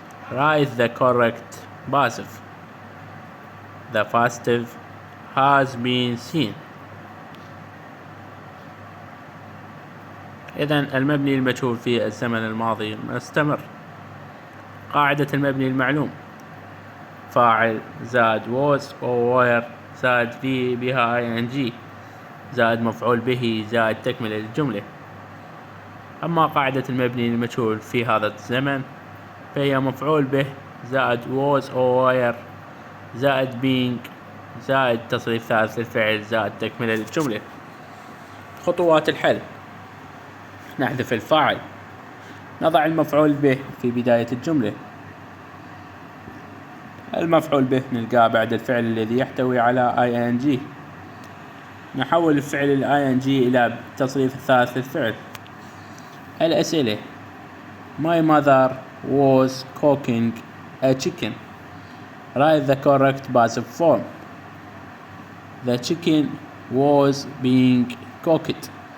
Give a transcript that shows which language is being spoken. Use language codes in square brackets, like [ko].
[en] Write the correct passive. The passive has been seen. [ar] إذن المبني المجهول في الزمن الماضي مستمر. قاعدة المبني المعلوم: فاعل زائد was أو were زائد في بها ing زائد مفعول به زائد تكملة للجملة. أما قاعدة المبني للمجهول في هذا الزمن فهي مفعول به زائد was أو were زائد being زائد تصريف ثالث للفعل زائد تكملة للجملة. خطوات الحل: نحذف الفاعل. نضع المفعول به في بداية الجملة. المفعول به نلقاه بعد الفعل الذي يحتوي على ing. نحول الفعل ال ing إلى تصريف الثالث للفعل. الأسئلة: [en] My mother was cooking a chicken. Write the correct passive form. The chicken was being cooked.